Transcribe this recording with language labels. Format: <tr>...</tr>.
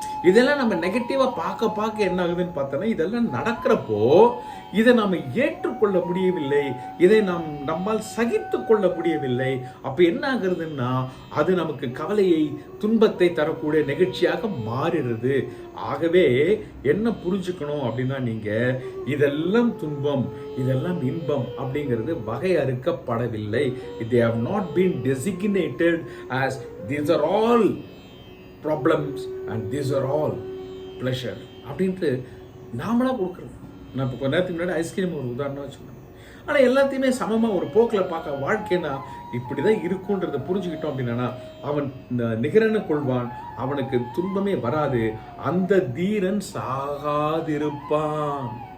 <ta>இதெல்லாம் நம்ம நெகட்டிவா பார்க்க என்ன ஆகுதுன்னு பார்த்தோன்னா, இதெல்லாம் நடக்கிறப்போ இதை நாம ஏற்றுக்கொள்ள முடியவில்லை, இதை நம்மால் சகித்து கொள்ள முடியவில்லை. அப்ப என்ன ஆகுறதுன்னா அது நமக்கு கவலையை, துன்பத்தை தரக்கூடிய நிகழ்ச்சியாக மாறிடுது. ஆகவே என்ன புரிஞ்சுக்கணும் அப்படின்னா, நீங்க இதெல்லாம் துன்பம், இதெல்லாம் இன்பம் அப்படிங்கிறது வகையறுக்கப்படவில்லை.</ta> <en>they have not been designated as these are all problems and these are all pleasure</en> <ta>அப்படின்ட்டு நாமளா கொடுக்குறது. நான் இப்போ கொஞ்ச நேரத்துக்கு முன்னாடி ஐஸ்கிரீம் ஒரு உதாரணம் சொன்னேன். ஆனால் எல்லாத்தையுமே சமமாக ஒரு போக்கில் பார்க்க, வாழ்க்கைனா இப்படிதான் இருக்குன்றதை புரிஞ்சுக்கிட்டோம் அப்படின்னா அவன் நிகரன்னு கொள்வான், அவனுக்கு துன்பமே வராது, அந்த தீரன் சாகாதிருப்பான்.</ta>